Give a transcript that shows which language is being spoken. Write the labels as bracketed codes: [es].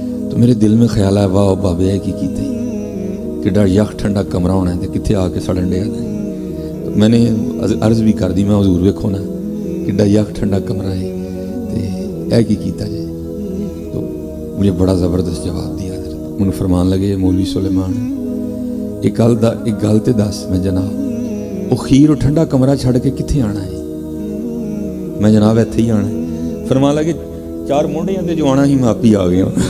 [ur] تو میرے دل میں خیال آیا [pa] واہ بابے ہے کی کیتے کڈا یخ ٹھنڈا کمرہ ہونا ہے کتنے آ کے سڑن ڈیا. [ur] تو میں نے عرض بھی کر دی، [pa] میں حضور ویکھو نا کڈا یخ ٹھنڈا کمرہ ہے تے اے کی کیتا جائے. [ur] تو مجھے بڑا زبردست جواب دیا. مجھے فرمان لگے مولوی سلیمان [pa] ایک گل تے دس. میں جناب وہ خیر اور ٹھنڈا کمرہ چھڑ کے کتنے آنا ہے؟ میں جناب ایتھے ہی آنا ہے. فرمان لگے 4 مونڈیاں تے جو آنا سی میں آپ ہی آ گیا.